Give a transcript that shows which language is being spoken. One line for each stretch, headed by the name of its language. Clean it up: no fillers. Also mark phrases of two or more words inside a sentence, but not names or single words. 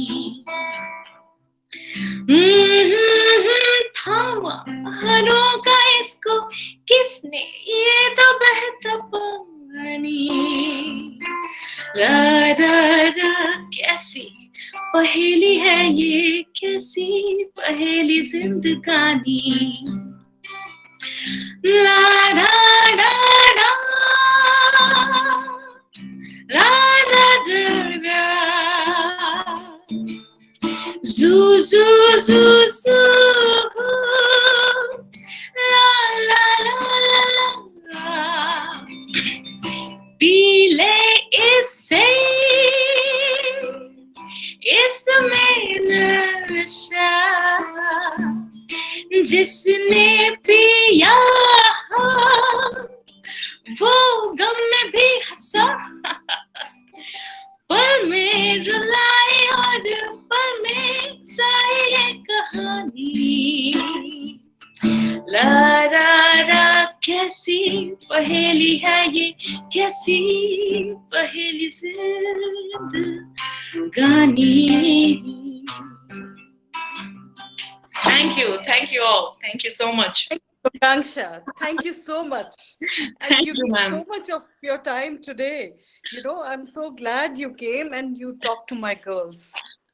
Hindi: थामा हरों का इसको किसने, ये तो बहता पानी. रा कैसी पहेली है ये, कैसी पहेली जिंदगानी. ला रा रा रा रा रा रा Zoo, zoo, zoo, zoo. La, la, la, la, la. पीले इसमें नशा, जिसने पिया वो गम में भी हंसा. पल में रुलाए और पल में साए ये कहानी. ला रा रा कैसी पहेली है ये, कैसी पहेली जिंदगानी.
English: Thank you all. Thank you so much. Akanksha, thank you so much. Thank you, ma'am. So much of your time today. I'm so glad you came and you talked to my girls.